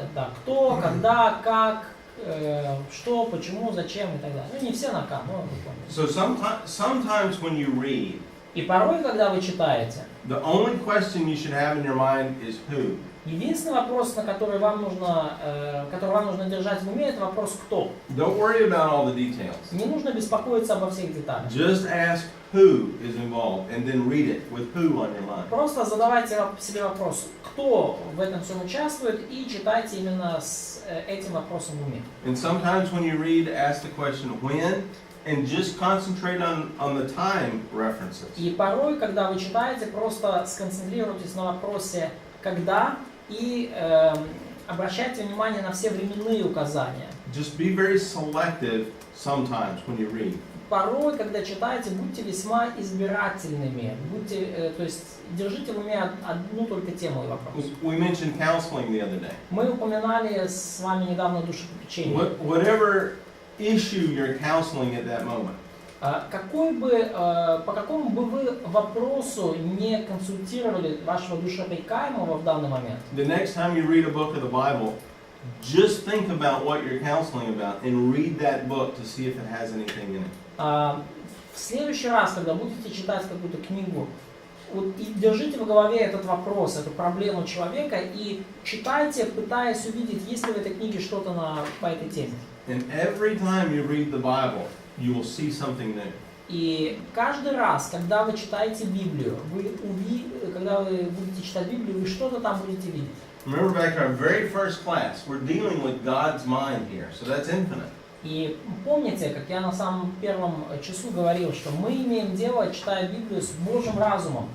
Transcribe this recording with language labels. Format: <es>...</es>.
<ru>Да, кто, когда, как, что, почему, зачем и так далее. Ну, не все на К, но вы помните.</ru> <en>So sometimes when you read,</en> <ru>И порой, когда вы читаете,</ru> <en>the only question you should have in your mind is who.</en> <ru>единственный вопрос, на который вам нужно держать в уме, это вопрос «кто?».</ru> <en>Don't worry about all the details.</en> <ru>Не нужно беспокоиться обо всех деталях.</ru> <en>Just ask who is involved and then read it with who on your mind.</en> <ru>Просто задавайте себе вопрос, кто в этом всем участвует, и читайте именно с этим вопросом в уме.</ru> <en>And sometimes when you read, ask the question when, and just concentrate on the time references.</en> <ru>И порой, когда вы читаете, просто сконцентрируйтесь на вопросе «когда» и обращайте внимание на все временные указания.</ru> <en>Just be very selective sometimes when you read.</en> <ru>Порой, когда читаете, будьте весьма избирательными, то есть держите в уме одну только тему и вопрос.</ru> <en>We mentioned counseling the other day.</en> <ru>Мы упоминали с вами недавно душепопечение.</ru> <en>Whatever issue you're counseling at that moment.</en> <ru>По какому бы вы вопросу не консультировали вашего душеопекаемого в данный момент,</ru> <en>The next time you read a book of the Bible, just think about what you're counseling about and read that book to see if it has anything in it.</en> <ru>В следующий раз, когда будете читать какую-то книгу, вот, и держите в голове этот вопрос, эту проблему человека и читайте, пытаясь увидеть, есть ли в этой книге что-то по этой теме.</ru> <en>And every time you read the Bible, you will see something new.</en> <ru>И каждый раз, когда вы читаете Библию, когда вы будете читать Библию, вы что-то там будете видеть.</ru> <en>Remember back to our very first class, we're dealing with God's mind here, so that's infinite.</en> <ru>И помните, как я на самом первом часу говорил, что мы имеем дело, читая Библию, с Божьим разумом.</ru>